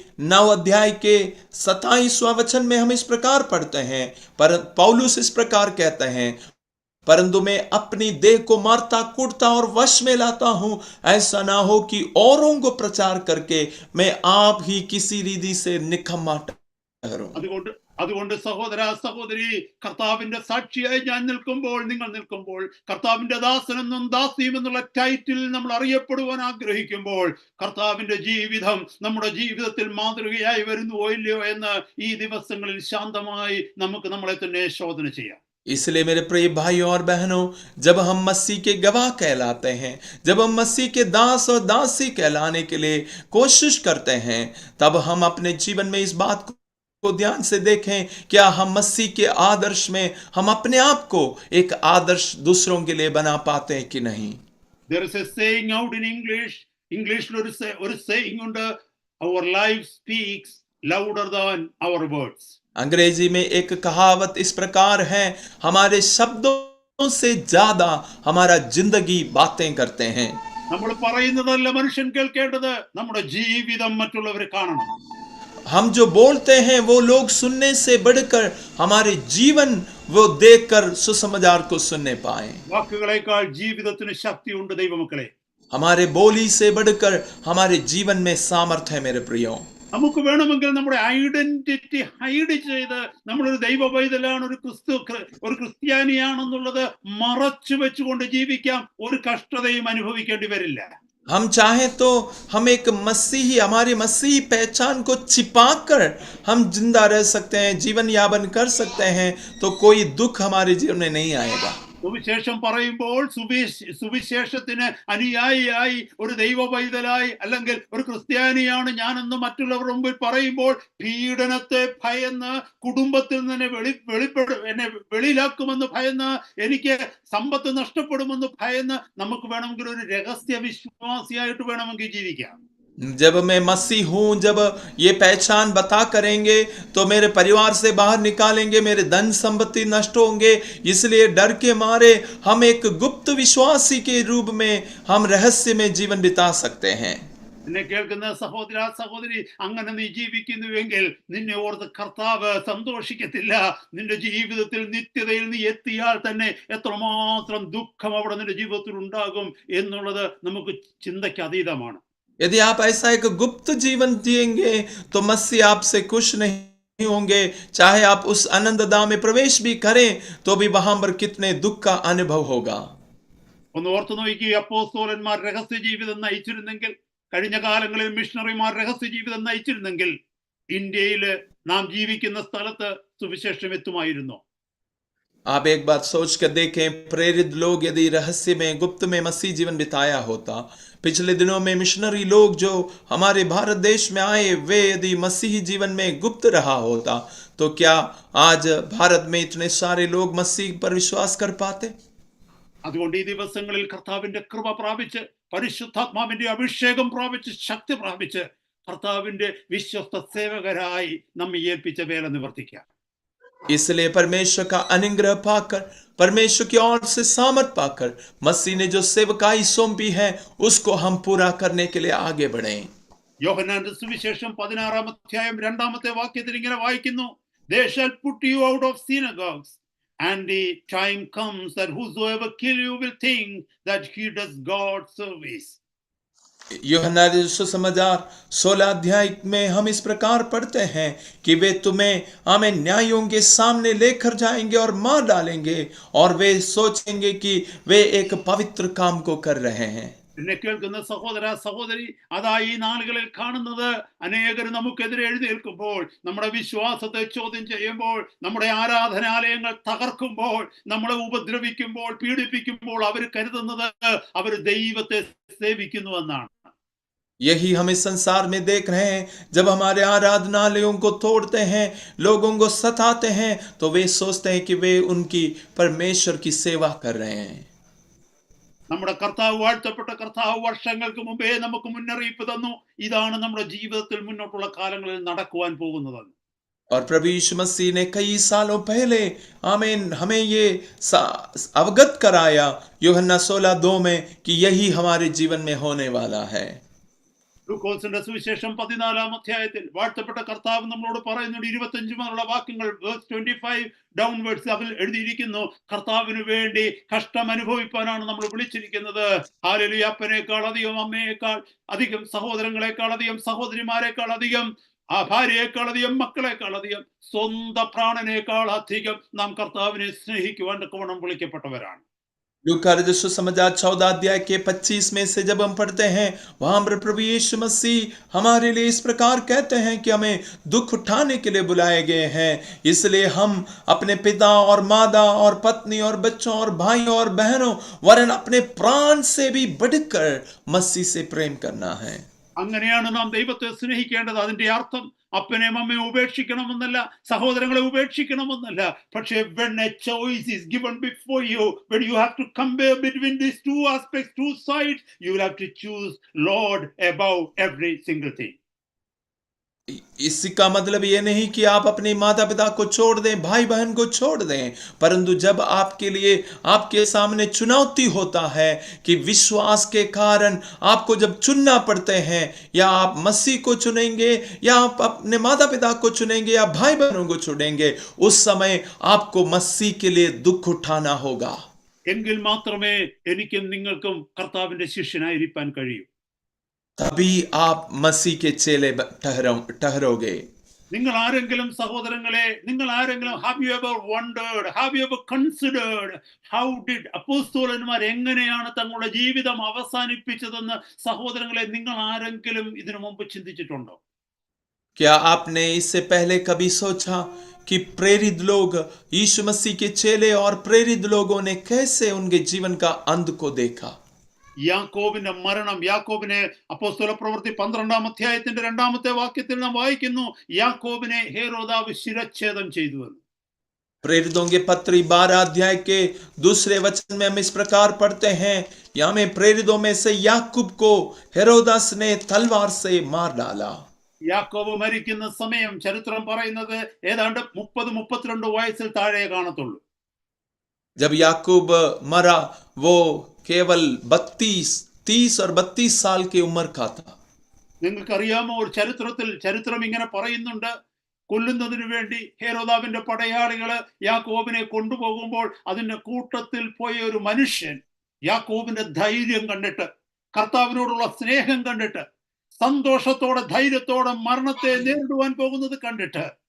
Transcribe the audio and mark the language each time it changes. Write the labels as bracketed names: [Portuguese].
[Hindi] 9 अध्याय के 27वां वचन में हम इस प्रकार पढ़ते हैं, पर पौलुस इस प्रकार कहते हैं, परंतु मैं अपनी देह को मारता कूटता और वश में लाता हूं, ऐसा ना हो कि औरों को प्रचार करके मैं आप ही किसी रीति से निकम्मा ठहरूं। [Malayalam] അതുകൊണ്ട് അതുകൊണ്ട് സഹോദര സഹോദരി, കർത്താവിന്റെ സാക്ഷിയായി ഞാൻ നിൽക്കുമ്പോൾ, നിങ്ങൾ നിൽക്കുമ്പോൾ, കർത്താവിന്റെ ദാസനെന്നും ദാസിയും എന്നുള്ള ടൈറ്റിൽ നമ്മൾ അറിയപ്പെടുവാൻ ആഗ്രഹിക്കുമ്പോൾ, കർത്താവിന്റെ ജീവിതം നമ്മുടെ ജീവിതത്തിൽ മാതൃകയായി വരുന്നുവോ ഇല്ലയോ എന്ന് ഈ ദിവസങ്ങളിൽ ശാന്തമായി നമുക്ക് നമ്മളെ തന്നെ ശോധന ചെയ്യാം. [Hindi] इसलिए मेरे प्रिय भाइयों और बहनों, जब हम मसीह के गवाह कहलाते हैं, जब हम मसीह के दास और दासी कहलाने के लिए कोशिश करते हैं, तब हम अपने जीवन में इस बात को ध्यान से देखें, क्या हम मसीह के आदर्श में हम अपने आप को एक आदर्श दूसरों के लिए बना पाते हैं कि नहीं. [English] There is a saying out in English. [Malayalam] ഇംഗ്ലീഷിൽ ഒരു saying ഉണ്ട്, [English] our life speaks louder than our words. [Hindi] अंग्रेजी में एक कहावत इस प्रकार है, हमारे शब्दों से ज्यादा हमारा जिंदगी बातें करते हैं. [Malayalam] നമ്മൾ പറയുന്നതല്ല മനുഷ്യൻ കേൾക്കേണ്ടത്, നമ്മുടെ ജീവിതം മറ്റുള്ളവർ കാണണം. [Hindi] हम जो बोलते हैं वो लोग सुनने से बढ़कर हमारे जीवन वो देखकर सुसमाचार को सुनने पाए. [Malayalam] വാക്കുകളേക്കാൾ ജീവിതത്തിന് ശക്തിയുണ്ട് ദൈവമക്കളെ. [Hindi] हमारे बोली से बढ़कर हमारे जीवन में सामर्थ्य है मेरे प्रियो. [Malayalam] നമുക്ക് വേണമെങ്കിൽ നമ്മുടെ ഐഡന്റിറ്റി ഹൈഡ് ചെയ്ത് നമ്മളൊരു ദൈവ പൈതലാണ്, ഒരു ക്രിസ്ത്യാനിയാണെന്നുള്ളത് മറച്ചു വെച്ചുകൊണ്ട് ജീവിക്കാം. ഒരു കഷ്ടതയും അനുഭവിക്കേണ്ടി വരില്ല. [Hindi] हम चाहें तो हम एक मसीही, हमारी मसीही पहचान को छिपाकर हम जिंदा रह सकते हैं, जीवन यापन कर सकते हैं, तो कोई दुख हमारे जीवन में नहीं आएगा. [Malayalam] സുവിശേഷം പറയുമ്പോൾ സുവിശേഷത്തിന് അനുയായിയായി ഒരു ദൈവ പൈതലായി അല്ലെങ്കിൽ ഒരു ക്രിസ്ത്യാനിയാണ് ഞാനെന്ന് മറ്റുള്ളവരുടെ മുമ്പിൽ പറയുമ്പോൾ പീഡനത്തെ ഭയന്ന്, കുടുംബത്തിൽ നിന്ന് എന്നെ വെളിയിലാക്കുമെന്ന് ഭയന്ന്, എനിക്ക് സമ്പത്ത് നഷ്ടപ്പെടുമെന്ന് ഭയന്ന് നമുക്ക് വേണമെങ്കിൽ ഒരു രഹസ്യ വിശ്വാസിയായിട്ട് വേണമെങ്കിൽ ജീവിക്കാം. [Hindi] जब मैं मसीह हूं, जब ये पहचान बता करेंगे तो मेरे परिवार से बाहर निकालेंगे, मेरे धन संपत्ति नष्ट होंगे, इसलिए डर के मारे हम एक गुप्त विश्वासी के रूप में हम रहस्य में जीवन बिता सकते हैं. [Malayalam] എന്നെ കേൾക്കുന്ന സഹോദര സഹോദരി, അങ്ങനെ നീ ജീവിക്കുന്നുവെങ്കിൽ നിന്നെ ഓർത്ത് കർത്താവ് സന്തോഷിക്കത്തില്ല. നിന്റെ ജീവിതത്തിൽ നിത്യതയിൽ നീ എത്തിയാൽ തന്നെ എത്രമാത്രം ദുഃഖം അവിടെ നിന്റെ ജീവിതത്തിൽ ഉണ്ടാകും എന്നുള്ളത് നമുക്ക് ചിന്തയ്ക്ക് അതീതമാണ്. [Hindi] यदि आप ऐसा एक गुप्त जीवन जिएंगे तो मसीह आपसे खुश नहीं होंगे. चाहे आप उस आनंदधाम में प्रवेश भी करें तो भी वहां पर कितने दुख का अनुभव होगा. [Malayalam] ഒന്ന് ഓർത്തു നോക്കി, അപ്പോസ്തലന്മാർ രഹസ്യ ജീവിതം നയിച്ചിരുന്നെങ്കിൽ, കഴിഞ്ഞ കാലങ്ങളിൽ മിഷണറിമാർ രഹസ്യ ജീവിതം നയിച്ചിരുന്നെങ്കിൽ ഇന്ത്യയിൽ നാം ജീവിക്കുന്ന സ്ഥലത്ത് സുവിശേഷം എത്തുമായിരുന്നു. [Hindi] आप एक बात सोच कर देखें, प्रेरित लोग यदि रहस्य में, गुप्त में मसीह जीवन बिताया होता, पिछले दिनों में मिशनरी लोग जो हमारे भारत देश में आए, वे यदि मसीही जीवन में गुप्त रहा होता, तो क्या आज भारत में इतने सारे लोग मसीह पर विश्वास कर पाते? [Malayalam] അതുകൊണ്ട് ഈ ദിവസങ്ങളിൽ കർത്താവിന്റെ കൃപ പ്രാപിച്ച്, പരിശുദ്ധാത്മാവിന്റെ അഭിഷേകം പ്രാപിച്ച്, ശക്തി പ്രാപിച്ച്, കർത്താവിന്റെ വിശ്വസ്ത സേവകരായി നമ്മെ ഏൽപ്പിച്ച വേല നിവർത്തിക്കാം. [Hindi] इसलिए परमेश्वर का अनुग्रह पाकर, परमेश्वर की ओर से सामर्थ पाकर, मसीह ने जो सेवकाई सौंपी है उसको हम पूरा करने के लिए आगे बढ़ें. [Malayalam] യോഹന്നാന്റെ സുവിശേഷം 16-ാം അധ്യായം 2-ാമത്തെ വാക്യത്തിൽ ഇങ്ങനെ വായിക്കുന്നു, [English] They shall put you out of synagogues, and the time comes that whosoever kill you will think that he does God's service. [Hindi] यूहन्ना सुसमाचार 16 अध्याय में हम इस प्रकार पढ़ते हैं कि वे तुम्हें हमें न्यायों के सामने लेकर जाएंगे और मार डालेंगे, और वे सोचेंगे कि वे एक पवित्र काम को कर रहे हैं. [Malayalam] എന്നെ കേൾക്കുന്ന സഹോദര സഹോദരി, അതാ ഈ നാളുകളിൽ കാണുന്നത്, അനേകർ നമുക്കെതിരെ എഴുന്നേൽക്കുമ്പോൾ, നമ്മുടെ വിശ്വാസത്തെ ചോദ്യം ചെയ്യുമ്പോൾ, നമ്മുടെ ആരാധനാലയങ്ങൾ തകർക്കുമ്പോൾ, നമ്മളെ ഉപദ്രവിക്കുമ്പോൾ, പീഡിപ്പിക്കുമ്പോൾ അവർ കരുതുന്നത് അവർ ദൈവത്തെ സേവിക്കുന്നുവെന്നാണ്. [Hindi] यही हम इस संसार में देख रहे हैं. जब हमारे आराधनालयों को तोड़ते हैं, लोगों को सताते हैं, तो वे सोचते हैं कि वे उनकी परमेश्वर की सेवा कर रहे हैं. [Malayalam] നമ്മുടെ കർത്താവ്, വാഴ്ത്തപ്പെട്ട കർത്താവ് വർഷങ്ങൾക്ക് മുമ്പേ നമുക്ക് മുന്നറിയിപ്പ് തന്നു, ഇതാണ് നമ്മുടെ ജീവിതത്തിൽ മുന്നോട്ടുള്ള കാലങ്ങളിൽ നടക്കുവാൻ പോകുന്നത്. [Hindi] और प्रभु यीशु मसीह ने कई सालों पहले हमें ये अवगत कराया यूहन्ना 16:2 में कि यही हमारे जीवन में होने वाला है. [Malayalam] ലൂക്കോസിന്റെ സുവിശേഷം 14-ാം അധ്യായത്തിൽ വാഴ്ത്തപ്പെട്ട കർത്താവ് നമ്മളോട് പറയുന്നുണ്ട് 25 മുതലുള്ള വാക്യങ്ങൾ [English] verse 25 downwards [Malayalam] അതിൽ എഴുതിയിരിക്കുന്നു, കർത്താവിന് വേണ്ടി കഷ്ടം അനുഭവിപ്പാനാണ് നമ്മൾ വിളിച്ചിരിക്കുന്നത്. ഹല്ലേലൂയ. അപ്പനേക്കാൾ അധികം, അമ്മയേക്കാൾ അധികം, സഹോദരങ്ങളെക്കാൾ അധികം, സഹോദരിമാരെക്കാൾ അധികം, ആ ഭാര്യയേക്കാൾ അധികം, മക്കളെക്കാൾ അധികം, സ്വന്തം പ്രാണനേക്കാൾ അധികം നാം കർത്താവിനെ സ്നേഹിക്കുവാൻ തക്കവണ്ണം വിളിക്കപ്പെട്ടവരാണ്. [Hindi] लूका रजिस्टर समाचार 14 अध्याय के 25 में से जब हम पढ़ते हैं, वहां पर प्रभु यीशु मसीह हमारे लिए इस प्रकार कहते हैं कि हमें दुख उठाने के लिए बुलाए गए हैं, इसलिए हम अपने पिता और माता और पत्नी और बच्चों और भाइयों और बहनों वरन अपने प्राण से भी बढ़कर मसीह से प्रेम करना है. [Malayalam] അങ്ങനെയാണ് നാം ദൈവത്തെ സ്നേഹിക്കേണ്ടത്. അതിന്റെ അർത്ഥം അപ്പനെയും അമ്മയെ ഉപേക്ഷിക്കണമെന്നല്ല, സഹോദരങ്ങളെ ഉപേക്ഷിക്കണമെന്നല്ല. പക്ഷേ [English] when a choice is given before you, when you have to compare between these two aspects, two sides, you will have to choose Lord above every single thing. [Hindi] इसी का मतलब ये नहीं कि आप अपने माता पिता को छोड़ दें, भाई बहन को छोड़ दें, परंतु जब आपके लिए आपके सामने चुनौती होता है कि विश्वास के कारण आपको जब चुनना पड़ते हैं, या आप मसीह को चुनेंगे या आप अपने माता पिता को चुनेंगे या भाई बहनों को चुनेंगे, उस समय आपको मसीह के लिए दुख उठाना होगा. [Malayalam] എങ്കിൽ മാത്രമേ എനിക്കും നിങ്ങൾക്കും കർത്താവിന്റെ ശിഷ്യനായിരിക്കാൻ കഴിയൂ. [Hindi] तभी आप मसीह के चेले ठहरोगे. [Malayalam] നിങ്ങൾ ആരെങ്കിലും സഹോദരങ്ങളെ, നിങ്ങൾ ആരെങ്കിലും [English] have you ever wondered, have you ever considered how did [Malayalam] അപ്പോസ്തലന്മാർ എങ്ങനെയാണ് തങ്ങളുടെ ജീവിതം അവസാനിപ്പിച്ചതെന്ന് സഹോദരങ്ങളെ നിങ്ങൾ ആരെങ്കിലും ഇതിനു മുമ്പ് ചിന്തിച്ചിട്ടുണ്ടോ? [Hindi] क्या आपने इससे पहले कभी सोचा कि प्रेरित लोग, यीशु मसीह के चेले और प्रेरित लोगों ने कैसे उनके जीवन का अंत को देखा? [Malayalam] യാക്കോബിന്റെ മരണം, യാക്കോബിനെ അപ്പോസ്തല പ്രവൃത്തി 12-ാം അധ്യായത്തിന്റെ 2-ാമത്തെ വാക്യത്തിൽ നാം വായിക്കുന്നു, യാക്കോബിനെ ഹേരോദാവ് ശിരച്ഛേദം ചെയ്തു എന്ന്. [Hindi] प्रेरितों के पत्री 12 अध्याय के दूसरे वचन में हम इस प्रकार पढ़ते हैं, यहाँ में प्रेरितों में से याकूब को हेरोदास ने तलवार से मार डाला. [Malayalam] യാക്കോബ് മരിക്കുന്ന സമയം ചരിത്രം പറയുന്നത് ഏതാണ്ട് 30-32 വയസ്സിൽ താഴെ കാണത്തുള്ളൂ. [Hindi] जब याकूब मरा वो केवल 30 और 32 साल की उम्र का था. [Malayalam] നിങ്ങൾക്കറിയാമോ, ഒരു ചരിത്രം ഇങ്ങനെ പറയുന്നുണ്ട്, കൊല്ലുന്നതിന് വേണ്ടി ഹേരോദാവിന്റെ പടയാളികള് യാക്കോബിനെ കൊണ്ടുപോകുമ്പോൾ അതിന്റെ കൂട്ടത്തിൽ പോയ ഒരു മനുഷ്യൻ യാക്കോബിന്റെ ധൈര്യം കണ്ടിട്ട്, കർത്താവിനോടുള്ള സ്നേഹം കണ്ടിട്ട്, സന്തോഷത്തോടെ ധൈര്യത്തോടെ മരണത്തെ നേരിടുവാൻ പോകുന്നത് കണ്ടിട്ട്